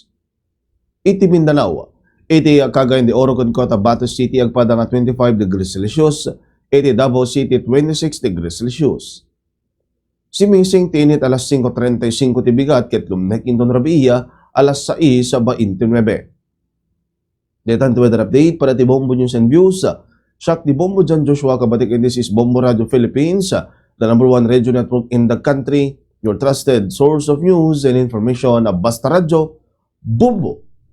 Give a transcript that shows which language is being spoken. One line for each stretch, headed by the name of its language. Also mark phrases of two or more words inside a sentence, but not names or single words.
Iloko: Iti Mindanao, iti Cagayan de Oro ken Cotabato City agpadang at 25
English: degrees Celsius,
Iloko: iti Davao City 26
English: degrees Celsius.
Iloko: Simising tinit alas 5:35 ti bigat ket lumnek Indon Rabia alas 6:29. Detan to weather update para ti Bombo News and Views. Siya ti
English: Bombo Jan Joshua Kabatik, and this is Bombo Radio Philippines, the #1 radio network in the country, your trusted source of news and information. Basta Radio, Bombo